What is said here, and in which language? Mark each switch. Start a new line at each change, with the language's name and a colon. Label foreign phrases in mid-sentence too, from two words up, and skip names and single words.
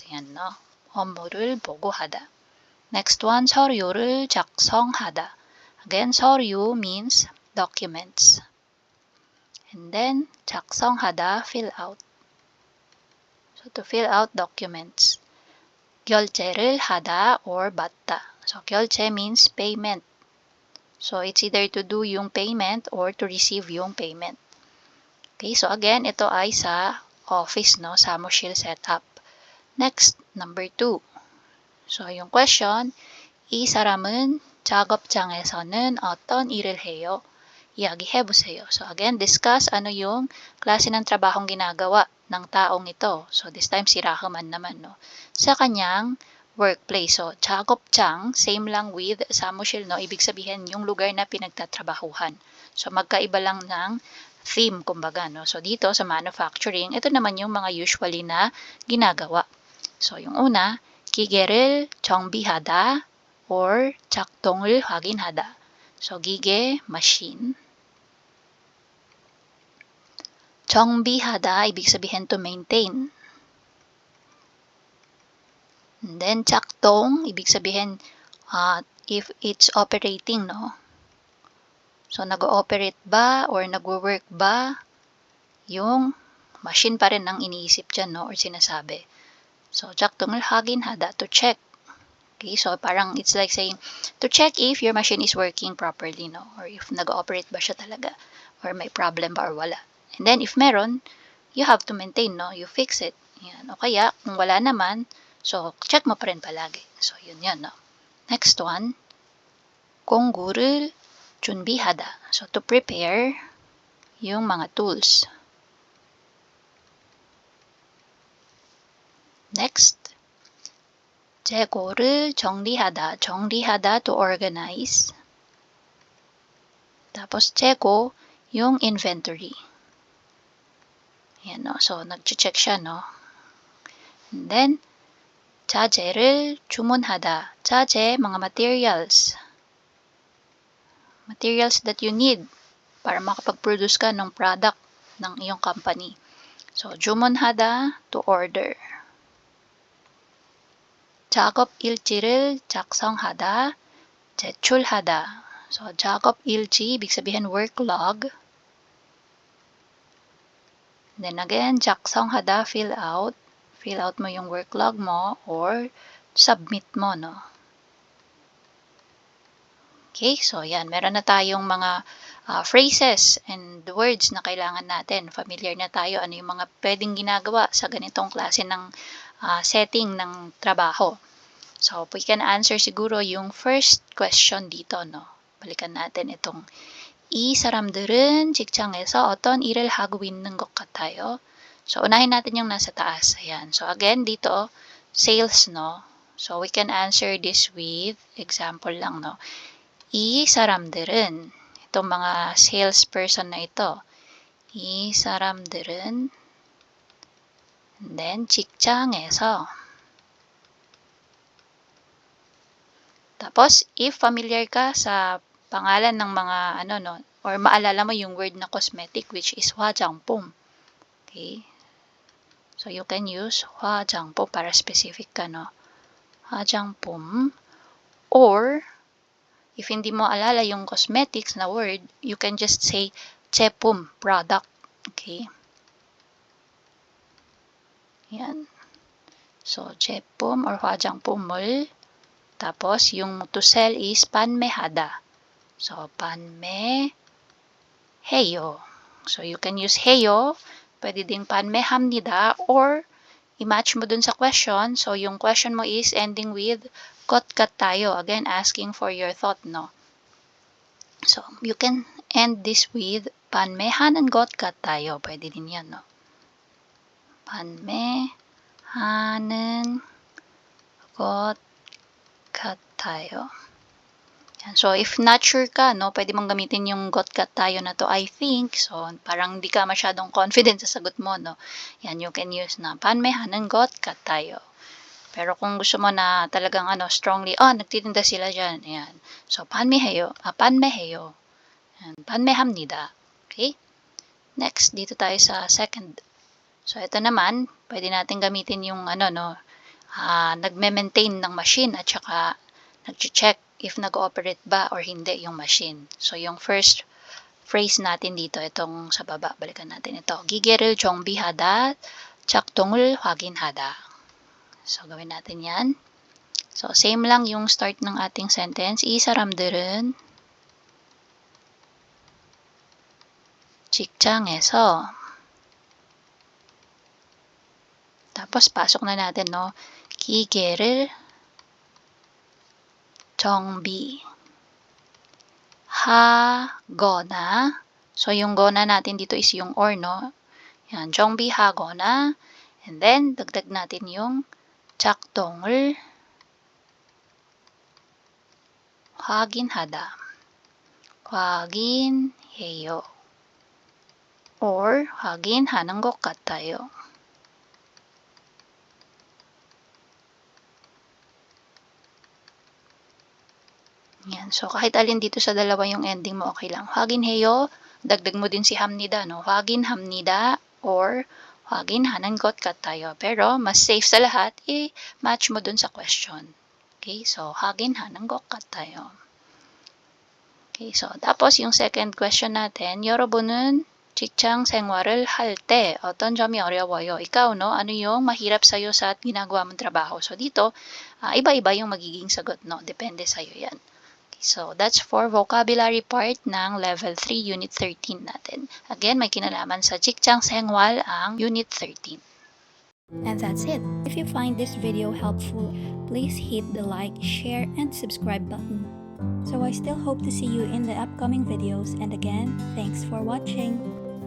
Filipino: Yan, no.
Korean: 업무를 보고하다.
English: Next one,
Korean: 서류를 작성하다.
English: Again, 서류 means documents. And then, 작성하다, fill out. So, to fill out documents.
Korean: 결제를 하다 or 받다.
English: So, 결제 means payment. So, it's either to do yung payment or to receive yung payment.
Filipino: Okay, so again, ito ay sa office, no?
Korean: 사무실 setup.
English: Next, number 2. So, yung question,
Korean: 이 사람은 작업장에서는 어떤 일을 해요? 이야기해보세요.
English: So, again, discuss
Filipino: ano yung klase ng trabahong ginagawa ng taong ito. So, this time si Rahman naman, no? Sa kanyang workplace. So, 작업장, same lang with samushil, no? Ibig sabihin, yung lugar na pinagtatrabahuhan. So, magkaiba lang ng theme, kumbaga, no? So, dito sa manufacturing, ito naman yung mga usually na ginagawa. So, yung una,
Korean: 기계를 정비하다 or 작동을 확인하다.
English: So, 기계, machine. 정비하다,
Filipino: ibig sabihin
English: to maintain. And then,
Korean: 작동,
Filipino: ibig sabihin
English: if it's operating, no? So,
Filipino: nag-ooperate ba or nagwo-work ba yung machine pa rin ang iniisip dyan, no? Or sinasabi. So,
Korean: 작동을 확인하다,
English: to check. Okay, so parang it's like saying, to check if your machine is working properly, no?
Filipino: Or if nag-ooperate ba siya talaga? Or may problem ba or wala?
English: And then, if meron, you have to maintain, no? You fix it.
Filipino: Yan. O kaya, kung wala naman, so, check mo pa rin palagi. So, yun yun,
English: no? Next one,
Korean: 공구를 준비하다.
English: So, to prepare
Filipino: yung mga
English: tools. Next,
Korean: 재고를 정리하다. 정리하다,
English: to organize.
Filipino: Tapos, 재고, yung inventory. Yan, no? So, nag-check siya,
English: no? And then,
Korean: 자재를 주문하다. 자재,
Filipino: mga materials.
English: Materials that you need
Filipino: para makapag-produce ka ng product ng iyong company.
English: So,
Korean: 주문하다,
English: to order.
Korean: 작업 일지를 작성하다, 제출하다. So, 작업 일지,
Filipino: ibig sabihin
English: work log. Then again, 작성하다, fill out. Fill out
Filipino: mo yung work log mo or submit mo, no? Okay, so yan. Meron na tayong mga
English: phrases and words
Filipino: na kailangan natin. Familiar na tayo ano yung mga pwedeng ginagawa sa ganitong klase ng setting ng trabaho.
English: So, we can answer
Filipino: siguro yung
English: first question
Filipino: dito, no? Balikan natin itong
Korean: 이 사람들은 직장에서 어떤 일을 하고 있는 것 같아요.
Filipino: So, unahin natin yung nasa taas. Ayan. So, again, dito,
English: sales, no? So, we can answer this with example lang, no?
Korean: 이 사람들은,
Filipino: itong mga salesperson na ito,
Korean: 이 사람들은,
English: and then,
Korean: 직장에서,
Filipino: tapos, if familiar ka sa pangalan ng mga, no, or maalala mo yung word na cosmetic,
English: which is
Filipino: 화장품.
English: Okay? So, you can use 화장품
Filipino: para specific ka, no?
Korean: 화장품.
English: Or, if
Filipino: hindi mo alala yung
English: cosmetics na word, you can just say 제품, product. Okay?
Korean: Yan. So, 제품 or 화장품을.
Filipino: Tapos, yung
English: to sell is 판매하다. So, 판매해요. So, you can use 해요.
Filipino: Pwede ding 판매합니다. Or, i-match mo dun sa question.
English: So, yung question mo is ending with got tayo. Again, asking for your thought, no? So, you can end this with
Korean: 판매하는 것 같아요.
Filipino: Pwede din yan, no?
Korean: 판매하는 것 같아요.
Filipino: So,
English: if not sure
Filipino: ka, no, pwede mong gamitin yung got tayo na to,
English: I think. So,
Filipino: parang di ka masyadong confident sa sagot mo, no? Yan,
English: you can use na
Korean: 판매하는 것 같아요.
Filipino: Pero kung gusto mo na talagang strongly, nagtitinda sila dyan. Ayan. So,
Korean: 판매해요. 판매해요. Ayan, 판매합니다. Okay?
Filipino: Next, dito tayo sa second. So, ito naman, pwede natin gamitin yung nagme-maintain ng machine at saka nag-check if nag-ooperate ba or hindi yung machine. So, yung first phrase natin dito, itong sa baba, balikan natin ito.
Korean: 기계를 정비하다, 작동을 확인하다.
Filipino: So, gawin natin yan. So, same lang yung start ng ating sentence.
Korean: 이 사람들은 직장에서
Filipino: tapos, pasok na natin, no?
Korean: 기계를 정비하거나.
Filipino: So, yung gona natin dito is yung or, no? Yan, 정비하거나. And then, dagdag natin yung
Korean: 작동을 확인하다. 확인해요. Or, 확인하는 것 같아요.
Filipino: Yan. So, kahit alin dito sa dalawa yung ending mo, okay lang.
Korean: 확인해요.
Filipino: Dagdag mo din si
Korean: 합니다, no? 확인합니다 or 확인하는 것 같아요.
Filipino: Pero, mas safe sa lahat, i-match mo dun sa question.
Korean: Okay, so 하긴 하는 것 같아요.
Filipino: Okay, so tapos yung second question natin,
Korean: 여러분은 직장 생활을 할 때 어떤 점이 어려워요?
Filipino: Ikaw, no? Ano yung mahirap sa'yo sa ginagawa mong trabaho? So dito, iba-iba yung magiging sagot, no? Depende sa'yo yan.
English: Okay, so that's for vocabulary part ng level 3 unit 13 natin.
Filipino: Again, may kinalaman sa
Korean: 직장 생활
Filipino: ang unit 13.
English: And that's it. If you find this video helpful, please hit the like, share, and subscribe button. So I still hope to see you in the upcoming videos, and again, thanks for watching.